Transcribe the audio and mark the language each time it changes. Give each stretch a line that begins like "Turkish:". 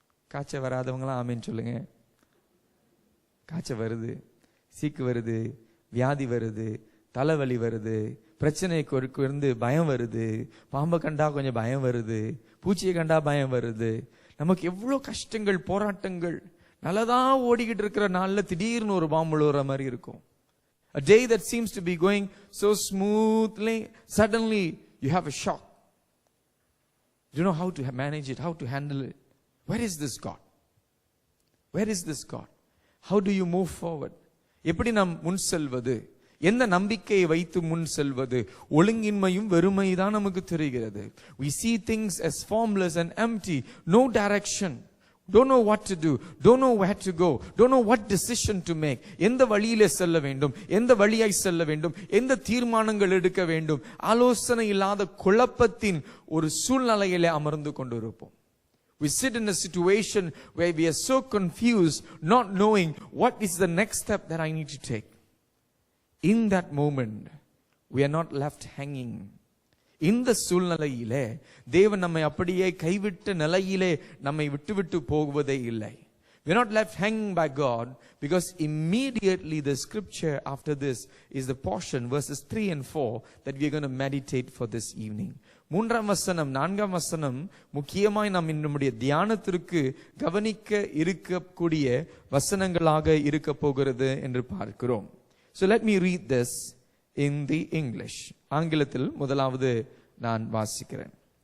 Tamil: காய்ச்சல் வராதவங்களா ஆமேன்னு சொல்லுங்க. காய்ச்சல் வருது, சீக்கு வருது, வியாதி வருது, தலைவலி வருது, பிரச்சனைக்கு இருந்து பயம் வருது, பாம்பை கண்டா கொஞ்சம் பயம் வருது, பூச்சியை கண்டா பயம் வருது. நமக்கு எவ்வளவு கஷ்டங்கள் போராட்டங்கள். நல்லதா ஓடிக்கிட்டு இருக்கிற நாள்ல திடீர்னு ஒரு பாம்பு விழுற மாதிரி இருக்கும்.
English: A day that seems to be going so smoothly, suddenly you have a shock. You don't know how to manage it, how to handle it. Where is this God? Where is this God? How do you move forward?
Tamil: எப்படி நாம் முன் செல்வது? எந்த நம்பிக்கையை வைத்து முன் செல்வது? ஒழுங்கின்மையும் வெறுமைதான் நமக்கு தெரிகிறது.
English: We see things as formless and empty, no direction. don't know what to do, don't know where to go, don't know what decision to make.
Tamil: எந்த வழியிலே செல்ல வேண்டும், எந்த வழியாய் செல்ல வேண்டும், எந்த தீர்மானங்கள் எடுக்க வேண்டும், ஆலோசனை இல்லாத குழப்பத்தின் ஒரு சூழ்நிலையிலே அமர்ந்து கொண்டிருப்போம்.
English: We sit in a situation where we are so confused, not knowing what is the next step that I need to take. In that moment, we are not left hanging.
Tamil: இந்த சூழ்நிலையிலே தேவன் நம்மை அப்படியே கைவிட்ட நிலையிலே நம்மை விட்டு போகுவதே இல்லை.
English: We are not left hanging by God, because immediately the scripture after this is the portion, verses 3 and 4, that we are going to meditate for this evening.
Tamil: 3ஆம் வசனம் 4ஆம் வசனம் முக்கியமாய் நாம் நம்முடைய தியானத்திற்கு கவனிக்க இருக்கக்கூடிய வசனங்களாக இருக்க போகிறது என்று பார்க்கிறோம்.
English: So let me read this in the English.
Tamil: ஆங்கிலத்தில் முதலாவது நான் வாசிக்கிறேன்.